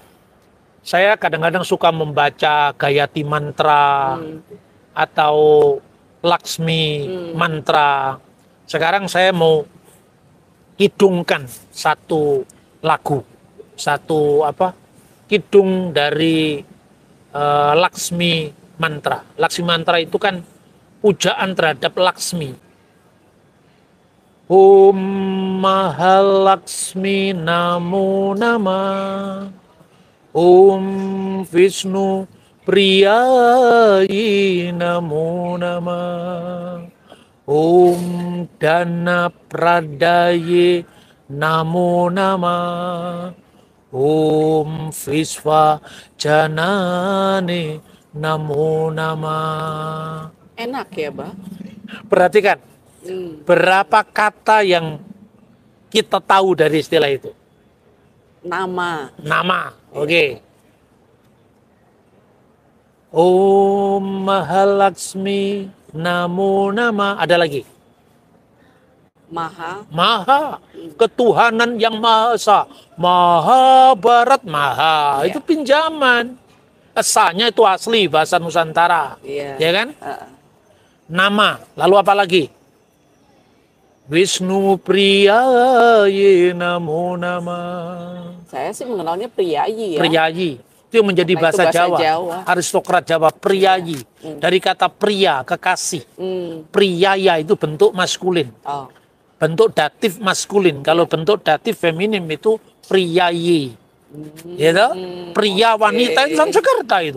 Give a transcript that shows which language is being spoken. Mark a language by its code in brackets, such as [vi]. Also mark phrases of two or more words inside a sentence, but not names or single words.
[id] Saya kadang-kadang suka membaca Gayatri Mantra atau Laksmi Mantra. Sekarang saya mau hidungkan satu lagu, kidung dari Laksmi Mantra. Laksmi Mantra itu kan pujaan terhadap Laksmi. [sa] Om Mahalaksmi Namo Namah, Om Vishnu Priyayi Namo Namah, Om Dana Pradaye Namo Namah, Om Visva Janane Namo Namah. [id] Enak ya, Bah? Perhatikan, berapa kata yang kita tahu dari istilah itu? Nama. Oke. [sa] Om Mahalaksmi Namo Namah. [id] Ada lagi? Maha. Ketuhanan yang Maha Esa. Mahabharat, Maha. Itu pinjaman. Esanya itu asli bahasa Nusantara. Ya kan? Nama. Lalu apa lagi? [sa] Vishnu Priyayi Namo Namah. [id] Saya sih mengenalnya Priyayi ya. Priyayi. Itu yang menjadi bahasa Jawa. Aristokrat Jawa, Priyayi. Dari kata pria, kekasih. Priyaya itu bentuk maskulin. bentuk datif maskulin. Kalau bentuk datif feminim itu priyayi. Ya toh? Pria wanita itu Sanskerta itu.